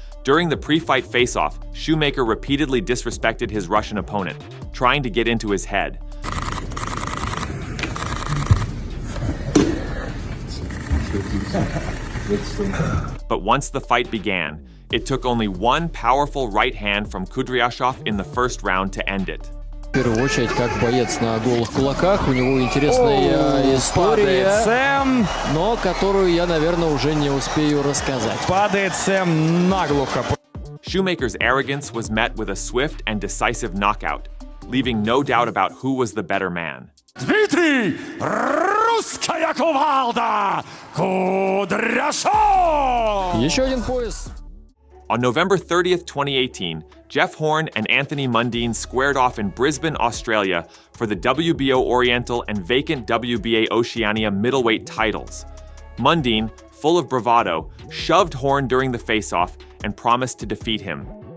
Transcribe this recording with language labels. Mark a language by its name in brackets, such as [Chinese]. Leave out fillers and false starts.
[English] During the pre-fight face-off, Shoemaker repeatedly disrespected his Russian opponent, trying to get into his head. But once the fight began, it took only one powerful right hand from Kudryashov in the first round to end it. [Russian] В первую очередь, как боец на голых кулаках, у него интересная история, но которую я, наверное, уже не успею рассказать. Падает Сэм наглухо. [English] Shoemaker's arrogance was met with a swift and decisive knockout, leaving no doubt about who was the better man. [Russian] Дмитрий «Русская кувалда» Кудряшов! Еще один пояс. [English] On November 30th, 2018, Jeff Horn and Anthony Mundine squared off in Brisbane, Australia for the WBO Oriental and vacant WBA Oceania middleweight titles. Mundine, full of bravado, shoved Horn during the face-off and promised to defeat him.